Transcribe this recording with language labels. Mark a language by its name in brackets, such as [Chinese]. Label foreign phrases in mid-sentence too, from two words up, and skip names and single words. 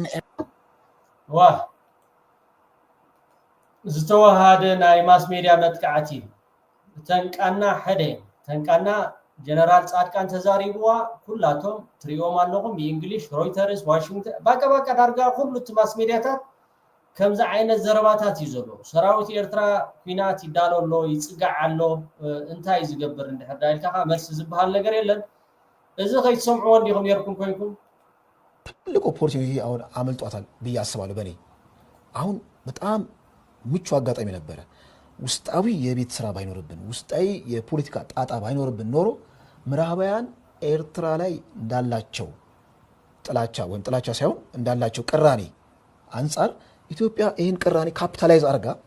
[Tigrinya] ዋ ዝተዋሃደ ናይ [English] mass media [Tigrinya] መጥቃዕቲ ተንቃና ሓደ ተንቃና ጀነራል ጻድቃን ተዛሪብዋ ኩላቶም ትሪኦም ኣለኹም ብእንግሊሽ ሮይተርስ ዋሽንግተን ባቃ ዳርጋ ኩሉ እቲ ማስ ሚድያታት ከምዚ ዓይነት ዘረባታት እዩ ዘሎ ሰራዊት ኤርትራ ኩናት ይዳለሎ ይፅጋዕ ኣሎ እንታይ ዝገብር እንድሕር ዳይልካ መልሲ ዝበሃል ነገር የለን እዚ ከይትሰምዕዎ እንዲኹም ነርኩም ኮይንኩም [Amharic] ትልቅ ኦፖርቹኒቲ አሁን አመልጧታል ብዬ አስባለሁ በኔ አሁን በጣም ምቹ አጋጣሚ ነበረ ውስጣዊ የቤት ስራ ባይኖርብን ውስጣዊ የፖለቲካ ጣጣ ባይኖርብን ኖሮ ምዕራባውያን ኤርትራ ላይ እንዳላቸው ጥላቻ ሳይሆን እንዳላቸው ቅራኔ አንፃር ኢትዮጵያ ይህን ቅራኔ ካፒታላይዝ አርጋ